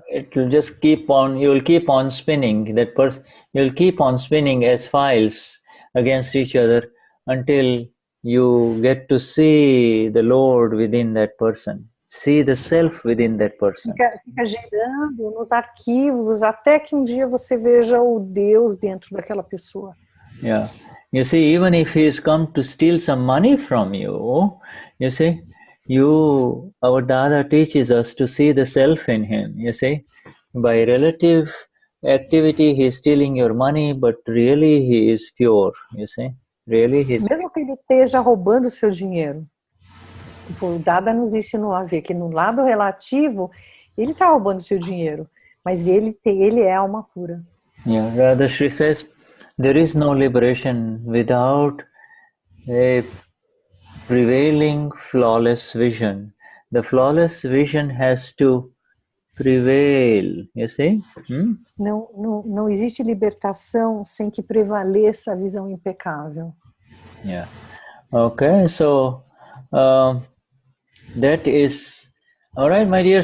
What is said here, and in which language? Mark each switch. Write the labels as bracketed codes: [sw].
[en] It will just you will keep on spinning you'll keep on spinning as files against each other until you get to see the Lord within that person, see the self within that person. [pt] Fica girando nos arquivos até que um dia você veja o Deus dentro daquela pessoa. [en] Yeah. You see, even if he has come to steal some money from you, you see, our Dada teaches us to see the self in him, you see. By relative activity, he is stealing your money, but really he is pure, you see. Really he is... [pt] Mesmo que ele esteja roubando seu dinheiro, o Dada nos ensinou a ver que no lado relativo, ele está roubando seu dinheiro, mas ele é alma pura. [en] Yeah, Dadashri says, there is no liberation without a prevailing flawless vision. The flawless vision has to prevail, you see? [pt] Não existe libertação sem que prevaleça a visão impecável. [en] Yeah. Okay, so that is all right, my dear.